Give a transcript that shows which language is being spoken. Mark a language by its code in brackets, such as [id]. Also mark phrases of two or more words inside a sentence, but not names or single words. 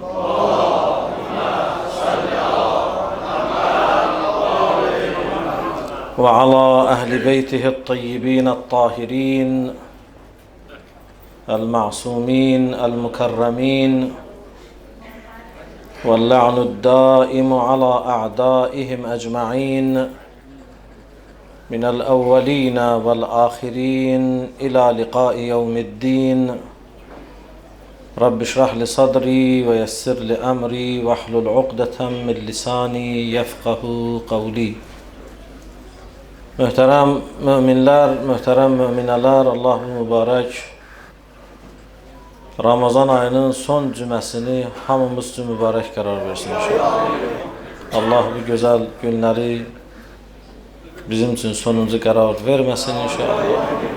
[ar] وعلى أهل بيته الطيبين الطاهرين المعصومين المكرمين، واللعن الدائم على أعدائهم أجمعين من الأولين والآخرين إلى لقاء يوم الدين. رب اشرح لي صدري ويسر لي أمري واحلل عقدة من لساني يفقه قولي. [az] Möhtərəm möminlər, möhtərəm möminələr, Allah mübarək Ramazan ayının son cüməsini hamımız üçün mübarək qərar versin inşallah. Allah bu gözəl günləri bizim üçün sonuncu qərar verməsin inşallah.